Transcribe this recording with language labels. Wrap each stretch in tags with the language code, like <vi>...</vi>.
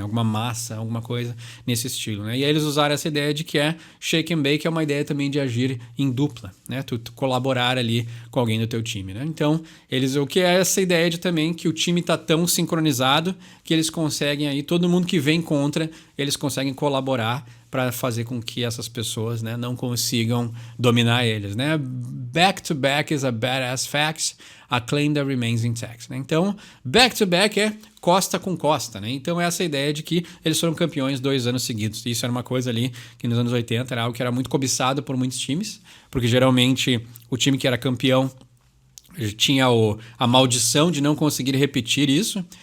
<pt>Alguma massa, alguma coisa nesse estilo, né? E aí eles usaram essa ideia de que shake and bake é uma ideia também de agir em dupla, né? Tu colaborar ali com alguém do teu time, né? Então, o que é essa ideia de também que o time tá tão sincronizado que eles conseguem aí, todo mundo que vem contra, eles conseguem colaborar para fazer com que essas pessoas, né, não consigam dominar eles, né?</pt> <en>Back to back is a badass fact, a claim that remains intact, né?</en> <pt>Então, back to back é costa com costa, né? Então, essa ideia de que eles foram campeões 2 anos seguidos. Isso era uma coisa ali que nos anos 80 era algo que era muito cobiçado por muitos times, porque geralmente o time que era campeão tinha a maldição de não conseguir repetir isso.</pt>